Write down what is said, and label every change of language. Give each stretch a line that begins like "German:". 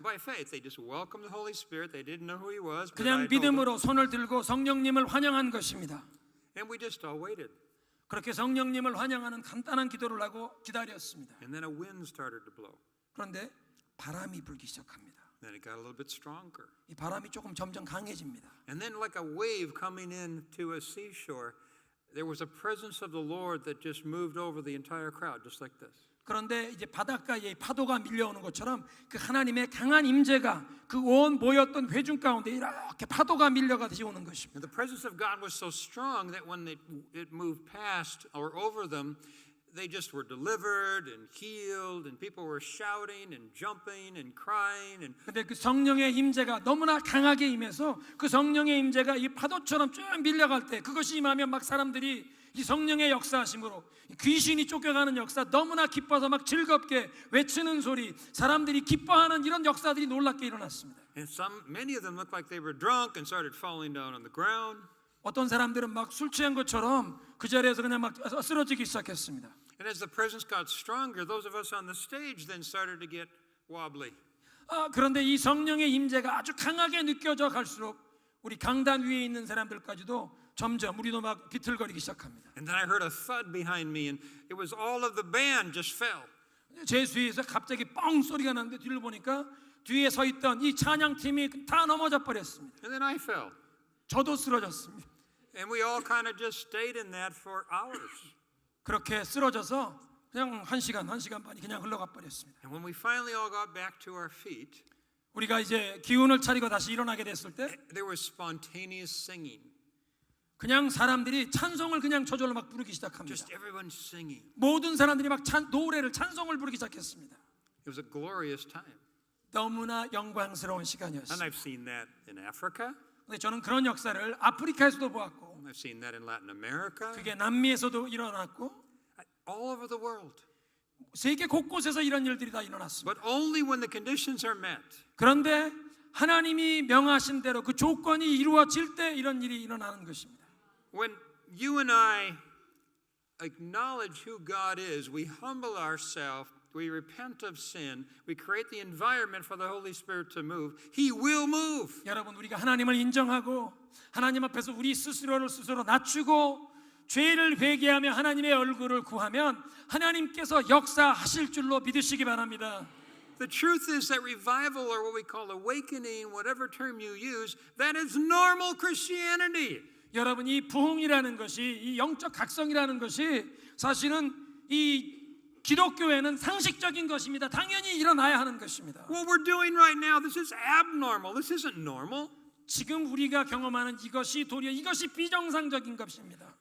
English: By faith, they just welcomed the Holy Spirit. They didn't know who he was. But I
Korean: 그냥
English: told them.
Korean: 믿음으로 손을 들고 성령님을 환영한 것입니다.
English: And we just all waited.
Korean: 그렇게 성령님을 환영하는 간단한 기도를 하고 기다렸습니다.
English: And then a wind started to blow.
Korean: 그런데 바람이 불기 시작합니다.
English: Then it got a little bit stronger.
Korean: 이 바람이 조금 점점 강해집니다.
English: And then like a wave coming into a seashore, there was a presence of the Lord that just moved over the entire crowd, just like this.
Korean: 그런데 이제 바닷가에 파도가 밀려오는 것처럼 그 하나님의 강한 임재가 그 온 모였던 회중 가운데 이렇게 파도가 밀려가듯이 오는 것입니다.
English: And the presence of God was so strong that when it moved past or over them, they just were delivered and healed, and people were shouting and jumping and crying. And
Korean: 근데 그 성령의 임재가 너무나 강하게 임해서 그 성령의 임재가 이 파도처럼 쭉 밀려갈 때 그것이 임하면 막 사람들이 이 성령의 역사하심으로 귀신이 쫓겨가는 역사, 너무나 기뻐서 막 즐겁게 외치는 소리, 사람들이 기뻐하는 이런 역사들이 놀랍게 일어났습니다.
English: And many of them looked like they were drunk and started falling down on the ground.
Korean: 어떤 사람들은 막 술 취한 것처럼 그 자리에서 그냥 막 쓰러지기 시작했습니다.
English: And as the presence got stronger, those of us on the stage then started to get wobbly.
Korean: 그런데 이 성령의 임재가 아주 강하게 느껴져 갈수록 우리 강단 위에 있는 사람들까지도 점점 우리도 막 비틀거리기 시작합니다.
English: And then I heard a thud behind me, and it was all of the band just fell.
Korean: 제 뒤에서 갑자기 뻥 소리가 나는데 뒤를 보니까 뒤에 서 있던 이 찬양팀이 다 넘어져 버렸습니다.
English: And then I fell.
Korean: 저도 쓰러졌습니다.
English: And we all kind of just stayed in that for hours.
Korean: 그렇게 쓰러져서 그냥 1시간 반이 그냥 흘러가 버렸습니다.
English: And when we finally all got back to our feet,
Korean: 우리가 이제 기운을 차리고 다시 일어나게 됐을 때
English: there was spontaneous singing.
Korean: 그냥 사람들이 찬송을 그냥 저절로 막 부르기 시작합니다.
English: Just everyone singing.
Korean: 모든 사람들이 막 노래를 찬송을 부르기 시작했습니다.
English: It was a glorious time.
Korean: 너무나 영광스러운
English: And
Korean: 시간이었습니다.
English: I've seen that in Africa.
Korean: 근데 저는 그런 역사를 아프리카에서도 보았고
English: I've seen that in Latin America.
Korean: 그게 남미에서도 일어났고
English: All over the world.
Korean: 세계 곳곳에서 이런 일들이 다 일어났습니다.
English: But only when the conditions are met.
Korean: 그런데 하나님이 명하신 대로 그 조건이 이루어질 때 이런 일이 일어나는 것입니다.
English: When you and I acknowledge who God is, we humble ourselves, we repent of sin, we create the environment for the Holy Spirit to move, He will move.
Korean: 여러분, 우리가 하나님을 인정하고 하나님 앞에서 우리 스스로를 스스로 낮추고 죄를 회개하며 하나님의 얼굴을 구하면 하나님께서 역사하실 줄로 믿으시기 바랍니다.
English: The truth is that revival, or what we call awakening, whatever term you use, that is normal Christianity.
Korean: 여러분, 이 부흥이라는 것이, 이 영적 각성이라는 것이 사실은 이 기독교에는 상식적인 것입니다. 당연히 일어나야 하는 것입니다.
English: What we're doing right now, this is abnormal. This isn't normal.
Korean: 지금 우리가 경험하는 이것이 도리어 이것이 비정상적인 것입니다.